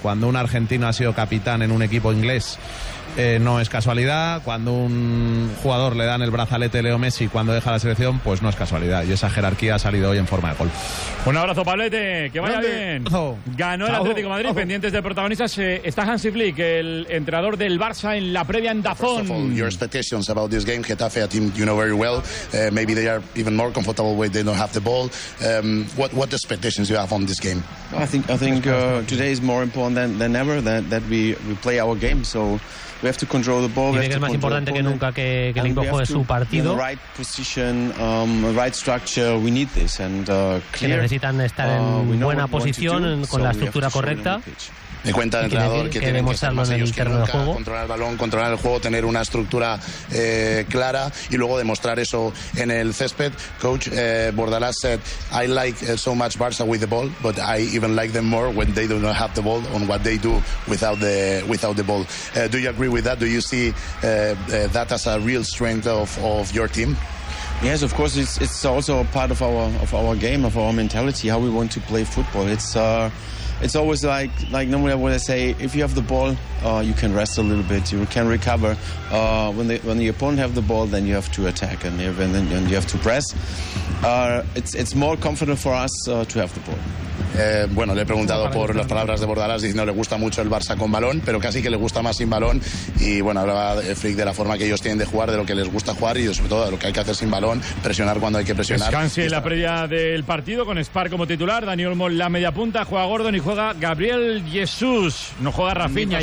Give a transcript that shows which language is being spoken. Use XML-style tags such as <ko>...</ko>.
<es>Cuando un argentino ha sido capitán en un equipo inglés, no es casualidad. Cuando un jugador le dan el brazalete Leo Messi cuando deja la selección, pues no es casualidad. Y esa jerarquía ha salido hoy en forma de gol. Un abrazo, Pablete. Que vaya bien. Ganó el Atlético de Madrid. Pendientes de protagonistas está Hansi Flick, el entrenador del Barça, en la previa en Dazón.</es> <en>First of all, your expectations about this game, Getafe, a team you know very well. Maybe they are even more comfortable when they don't have the ball. What expectations you have on this game? I think today is more important than ever that we play our game. So we have to control the ball.</en> <es>Dice que es más importante que nunca que el equipo juegue su partido.</es> <en>Right position, right structure. We need this and clear.</en> <es>Necesitan estar en buena posición con la estructura correcta. Me cuenta el entrenador que tienen que estar más ellos que nunca, controlar el balón, controlar el juego, tener una estructura clara y luego demostrar eso en el césped.</es> <en>Coach Bordalás said, I like so much Barça with the ball, but I even like them more when they do not have the ball on what they do without the ball. Do you agree with that? Do you see that as a real strength of your team? Yes, of course. It's also a part of our game, of our mentality, how we want to play football. It's always like normally when I say, if you have the ball, you can rest a little bit, you can recover. When the opponent have the ball, then you have to attack and then you have to press. It's more comfortable for us to have the ball.</en> <es>Bueno, le he preguntado por las palabras de Bordalás, diciendo le gusta mucho el Barça con balón, pero casi que le gusta más sin balón. Y bueno, hablaba Flick de la forma que ellos tienen de jugar, de lo que les gusta jugar y sobre todo de lo que hay que hacer sin balón, presionar cuando hay que presionar. Descanse la previa del partido con Spar como titular, Daniel Olmo la media punta, juega Gordon y juega Gabriel Jesús, no juega Rafinha.</es>